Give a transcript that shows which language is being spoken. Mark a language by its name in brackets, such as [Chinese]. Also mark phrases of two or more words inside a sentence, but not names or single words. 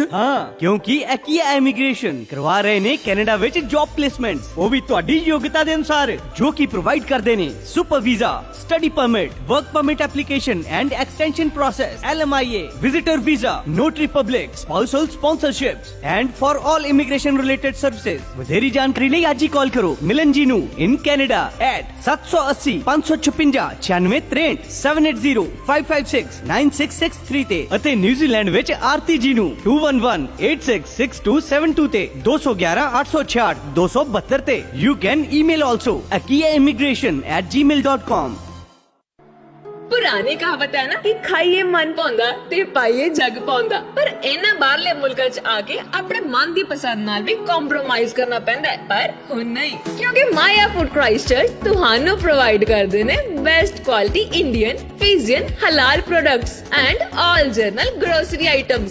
[Punjabi] ਹਾਂ, ਕਿਉਂਕਿ ਐਕੀਆ ਇਮੀਗ੍ਰੇਸ਼ਨ ਕਰਵਾ ਰਹੇ ਨੇ ਕੈਨੇਡਾ ਵਿੱਚ [English] job placements, [Punjabi] ਉਹ ਵੀ ਤੁਹਾਡੀ ਯੋਗਤਾ ਦੇ ਅਨੁਸਾਰ, ਜੋ ਕਿ ਪ੍ਰੋਵਾਈਡ ਕਰਦੇ ਨੇ [English] super visa, study permit, work permit application and extension process, LMIA, visitor visa, notary public, spousal sponsorships and for all immigration related services. [Punjabi] ਵਧੇਰੀ ਜਾਣਕਾਰੀ ਲਈ ਅੱਜ ਹੀ ਕਾਲ ਕਰੋ ਮਿਲਨ ਜੀ ਨੂੰ [English] in Canada at [Punjabi] 780 556 9663 780 556 9663 ਤੇ ਅਤੇ ਨਿਊਜ਼ੀਲੈਂਡ ਵਿੱਚ ਆਰਤੀ ਜੀ ਨੂੰ 211 866272 ਤੇ 211 866 272 ਤੇ। [English] You can email also akiaimmigration@gmail.com। [Punjabi] ਪੁਰਾਣੀ ਕਹਾਵਤ ਹੈ ਨਾ ਕਿ ਖਾਈਏ ਮਨ ਪਾਉਂਦਾ ਤੇ ਪਾਈਏ ਜਗ ਪਾਉਂਦਾ, ਪਰ ਇਹਨਾਂ ਬਾਹਰਲੇ ਮੁਲਕਾਂ 'ਚ ਆ ਕੇ ਆਪਣੇ ਮਨ ਦੀ ਪਸੰਦ ਨਾਲ ਵੀ ਕੰਪਰੋਮਾਈਜ਼ ਕਰਨਾ ਪੈਂਦਾ ਹੈ। ਪਰ ਹੁਣ ਨਹੀਂ, ਕਿਉਂਕਿ ਮਾਇਆ ਫੂਡ ਕ੍ਰਾਈਸਟਚਰਚ ਤੁਹਾਨੂੰ ਪ੍ਰੋਵਾਈਡ ਕਰਦੇ ਨੇ [English] best quality Indian, Fijian, halal products and all general grocery items.